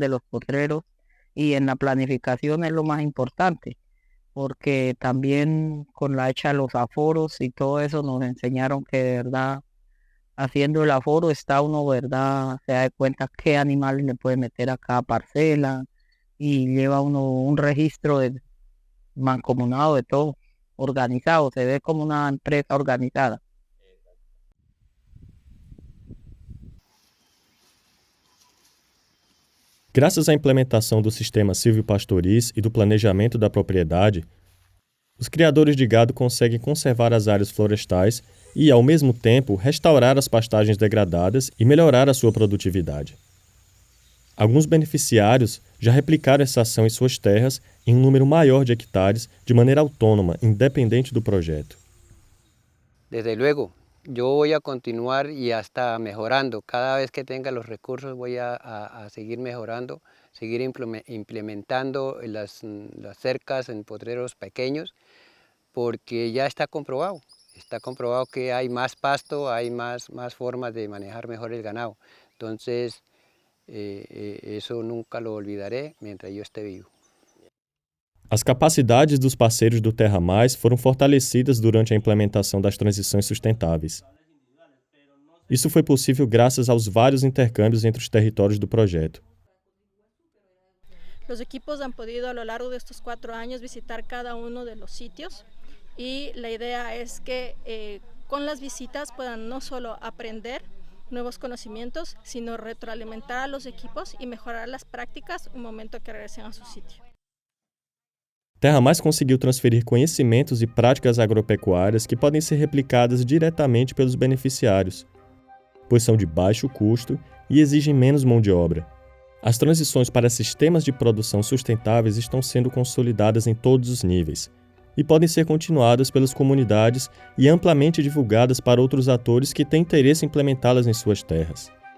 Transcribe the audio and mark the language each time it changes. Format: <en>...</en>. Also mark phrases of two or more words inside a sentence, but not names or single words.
<es>de los potreros y en la planificación es lo más importante porque también con la hecha de los aforos y todo eso nos enseñaron que de verdad haciendo el aforo está uno, verdad, se da cuenta qué animales le puede meter a cada parcela y lleva uno un registro mancomunado de todo, organizado, se ve como una empresa organizada.</es> <pt>Graças à implementação do sistema silvopastoriz e do planejamento da propriedade, os criadores de gado conseguem conservar as áreas florestais e, ao mesmo tempo, restaurar as pastagens degradadas e melhorar a sua produtividade. Alguns beneficiários já replicaram essa ação em suas terras em um número maior de hectares de maneira autônoma, independente do projeto.</pt> <es>Desde luego, yo voy a continuar y hasta mejorando. Cada vez que tenga los recursos voy a seguir mejorando, seguir implementando las cercas en potreros pequeños, porque ya está comprobado. Está comprobado que hay más pasto, hay más formas de manejar mejor el ganado. Entonces, eso nunca lo olvidaré mientras yo esté vivo.</es> <pt>As capacidades dos parceiros do Terra Mais foram fortalecidas durante a implementação das transições sustentáveis. Isso foi possível graças aos vários intercâmbios entre os territórios do projeto.</pt> <es>Los equipos han podido a lo largo de estos 4 años visitar cada uno de los sitios y la idea es que con las visitas puedan no solo aprender nuevos conocimientos, sino retroalimentar a los equipos y mejorar las prácticas un momento que regresen a su sitio.</es> <pt>Terra Mais conseguiu transferir conhecimentos e práticas agropecuárias que podem ser replicadas diretamente pelos beneficiários, pois são de baixo custo e exigem menos mão de obra. As transições para sistemas de produção sustentáveis estão sendo consolidadas em todos os níveis e podem ser continuadas pelas comunidades e amplamente divulgadas para outros atores que têm interesse em implementá-las em suas terras.</pt>